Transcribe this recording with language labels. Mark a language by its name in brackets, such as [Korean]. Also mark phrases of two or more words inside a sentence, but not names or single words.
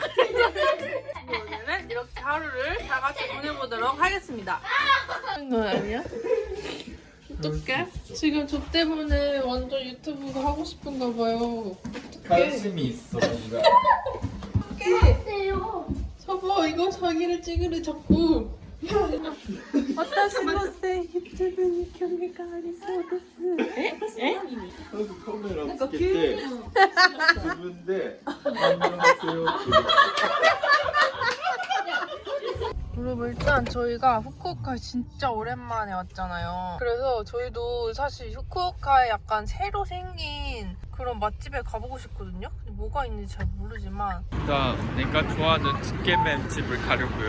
[Korean] 오늘은 이렇게 하루를 다 같이 보내보도록 하겠습니다. 하는 건 아니야? 어떡해? 지금 저 때문에 완전 유튜브가 하고 싶은가 봐요. 관심이 있어 뭔가. 저봐 이거 자기를 찍으래 자꾸. [Japanese] 私の유튜브に興味がありそうです。え？まずカメラつけて自分で反応させようっていう。 [Korean] 여러분 일단 저희가 후쿠오카에 진짜 오랜만에 왔잖아요. 그래서 저희도 사실 후쿠오카에 약간 새로 생긴 그런 맛집에 가보고 싶거든요. 근데 뭐가 있는지 잘 모르지만 일단 내가 좋아하는 츠케멘 집을 가려고요.